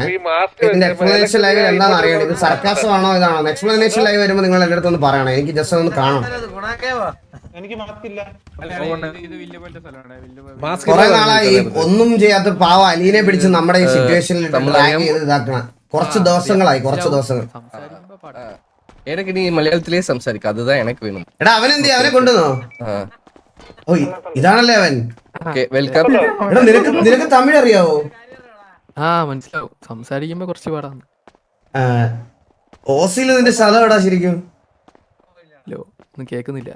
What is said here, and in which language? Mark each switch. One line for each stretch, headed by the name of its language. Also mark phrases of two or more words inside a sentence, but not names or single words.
Malayalam: ഇതിന്റെ
English: explanation live
Malayalam: എന്താണെന്ന് അറിയണം. ഇത് സർക്കാസം ആണോ ഇതാണോ?
English: explanation live
Malayalam: വരുമ്പോൾ നിങ്ങൾ എന്റെ അടുത്ത് ഒന്ന് പറയണം. എനിക്ക് ജസ്റ്റ് ഒന്ന് കാണണം. കുറെ നാളായി ഒന്നും ചെയ്യാത്ത പാവ അലീനെ പിടിച്ച് നമ്മുടെ ഈ സിറ്റുവേഷനിൽ ഡ്രാഗ് ചെയ്ത് ഇതാക്കണം. കുറച്ച് ദിവസങ്ങൾ
Tamil: எனக்கு நீ மலையாளத்திலேயே സംസാരിക്ക அதுதான் எனக்கு வேணும்.
Malayalam: എടാ അവനെന്തി അവനെ കൊണ്ടുവന്നോ? ഓ ഇതാണല്ലേ അവൻ.
English: okay welcome.
Malayalam: എടാ നിനക്ക് തമിഴ് അറിയാവോ? മനസ്സിലാവും. സംസാരിക്കുമ്പോ കുറച്ച് പാടാണ്. ഓസിയിൽ നിന്റെ സ്ഥലം എവിടാ ശരിക്കും? ഹലോ ഒന്നും കേക്കുന്നില്ല.